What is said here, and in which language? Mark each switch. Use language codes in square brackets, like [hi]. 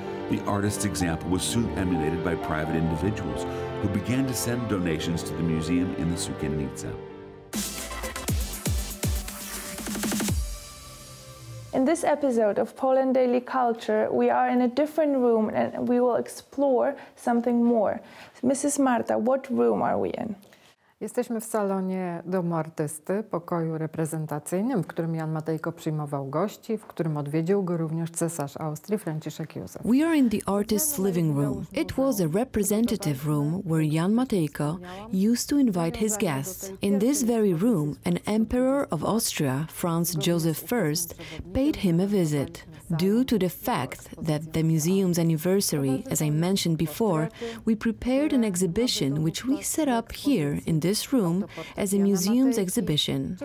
[en] The artist's example was soon emulated by private individuals who began to send donations to the museum in the Sukiennica. In this episode of Poland Daily Culture, we are in a different room and we will explore something more. Mrs. Marta, what room are we in? [pl] Jesteśmy w salonie domu artysty, pokoju reprezentacyjnym, w którym Jan Matejko przyjmował gości, w którym odwiedził go również cesarz Austrii Franciszek Józef. [en] We are in the artist's living room. It was a representative room where Jan Matejko used to invite his guests. In this very room, an emperor of Austria, Franz Joseph I, paid him a visit. Due to the fact that the museum's anniversary, as I mentioned before, we prepared an exhibition which we set up here in this room as a museum's exhibition.